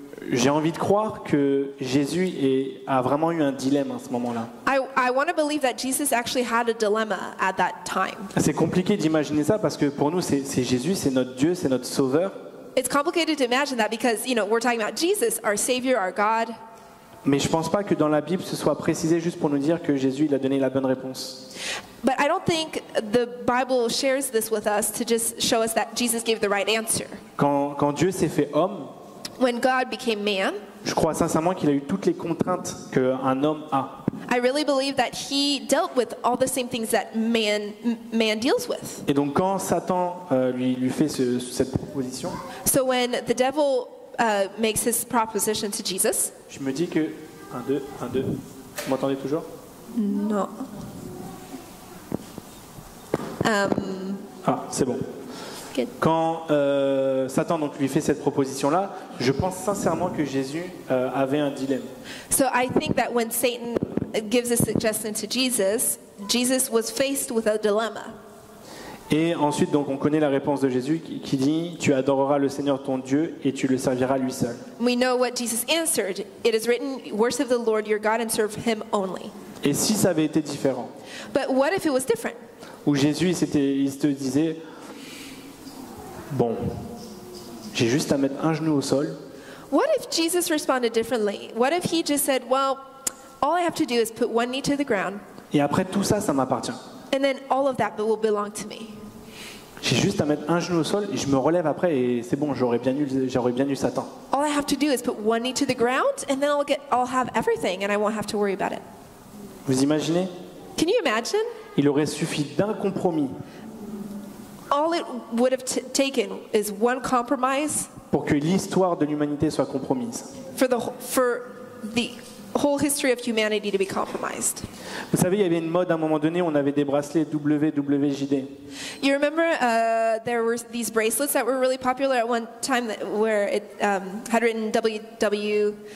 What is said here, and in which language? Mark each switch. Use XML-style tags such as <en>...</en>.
<fr>J'ai envie de croire que Jésus a vraiment eu un dilemme à ce moment-là.</fr> <en>I want to believe that Jesus actually had a dilemma at that time.</en> <fr>C'est compliqué d'imaginer ça parce que pour nous, c'est Jésus, c'est notre Dieu, c'est notre Sauveur.</fr> <en>It's complicated to imagine that because, we're talking about Jesus, our Savior, our God.</en> <fr>Mais je pense pas que dans la Bible, ce soit précisé juste pour nous dire que Jésus, il a donné la bonne réponse.</fr> <en>But I don't think the Bible shares this with us to just show us that Jesus gave the right answer.</en> <fr>Quand Dieu s'est fait homme,</fr> <en>When God became man,</en> <fr>je crois sincèrement qu'il a eu toutes les contraintes qu'un homme a.</fr> <en>I really believe that he dealt with all the same things that man deals with.</en> <fr>Et donc quand Satan lui fait cette proposition,</fr> <en>So when the devil makes his proposition to Jesus,</en> <fr>je me dis que 1, 2, 1, 2. Vous m'entendez toujours?</fr> <en>no.</en> <fr>Ah, c'est bon.</fr> <en>Good.</en> <fr>Quand Satan donc lui fait cette proposition-là, je pense sincèrement que Jésus avait un dilemme.</fr> <en>So I think that when Satan gives a suggestion to Jesus, Jesus was faced with a dilemma.</en> <fr>Et ensuite, donc, on connaît la réponse de Jésus qui dit « Tu adoreras le Seigneur ton Dieu et tu le serviras lui seul.</fr> <en>We know what Jesus answered. It is written, "Worship the Lord your God and serve him only." »</en> <fr>Et si ça avait été différent,</fr> <en>But what if it was different?</en> <fr>où Jésus il se disait « Bon, j'ai juste à mettre un genou au sol</fr> <en>What if Jesus responded differently? What if he just said, "Well, all I have to do is put one knee to the ground,</en> <fr>et après tout ça, ça m'appartient.</fr> <en>and then all of that will belong to me."</en> <fr>J'ai juste à mettre un genou au sol et je me relève après et c'est bon, j'aurais bien eu Satan.</fr> <en>All I have to do is put one knee to the ground, and then I'll have everything, and I won't have to worry about it.</en> <fr>Vous imaginez?</fr> <en>Can you imagine?</en> <fr>Il aurait suffi d'un compromis</fr> <en>All it would have taken is one compromise</en> <fr>pour que l'histoire de l'humanité soit compromise.</fr> <en>for the whole history of humanity to be compromised.</en> <fr>Vous savez, il y avait une mode à un moment donné, on avait des bracelets WWJD.</fr> <en>You remember there were these bracelets that were really popular at one time where it had written WWJD.</en>